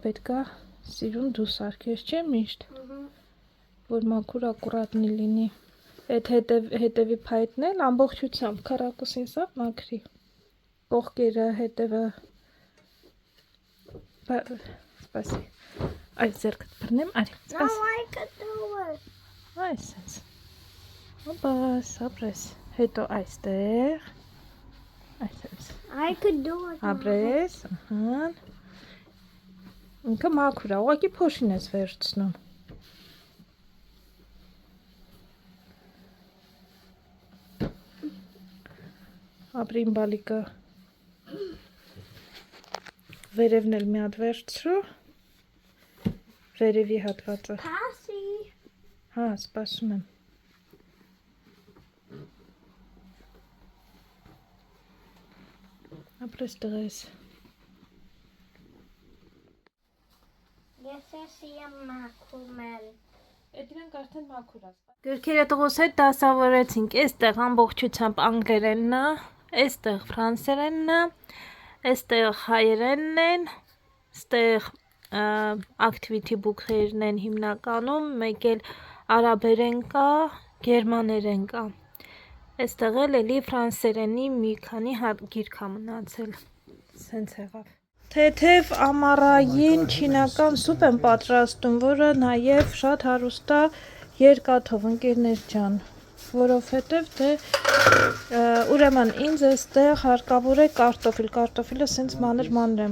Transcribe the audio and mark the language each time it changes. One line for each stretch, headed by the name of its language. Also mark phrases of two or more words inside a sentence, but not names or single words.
Armenian: պետք է սիրուն դու սարքես չէ միշտ, որ մաքուր ակուրատնի լինի, այդ հետևի փայտն էլ ամբողջությամբ քառակուսին սա մաքրի, կողքերը հետևը, սպասի, այս ձեռքդ բռնեմ, արի,
English: No,
Armenian: սպասի,
English: I could do it.
Armenian: այսպես, հոպաս, ապրես, հետո այստեղ, այսպես,
English: I could do it.
Armenian: ապրես, ահան, ինքը մաքուր է, ուղղակի փոշին ես վերցնում, ապրին բալիկը, վերևն էլ մի հատ վերցրու, վերևի հատվածը, Passy. հա, սպասում եմ, ապրես տղես,
English: Yes, I see a macumel.
Armenian: Էդրանք արդեն մաքուր է, գրքերը տղոս հետ դասավորեցինք, էստեղ ամբողջությամբ անգլերենն է, էստեղ ֆրանսերենն է, էստեղ հայերենն են, ստեղ
English: activity book-
Armenian: երն են հիմնականում, մեկ էլ արաբերեն կա, գերմաներեն կա, էստեղ էլ էլի ֆրանսերենի մի քանի գիրք է մնացել, սենց եղավ։ Թեթև ամառային չինական սուպ եմ պատրաստում, որը նաև շատ հարուստ է երկաթով, ընկերներ ջան, որովհետև թե ուրեմն ինձ էստեղ հարկավոր է կարտոֆիլը սենց մանր եմ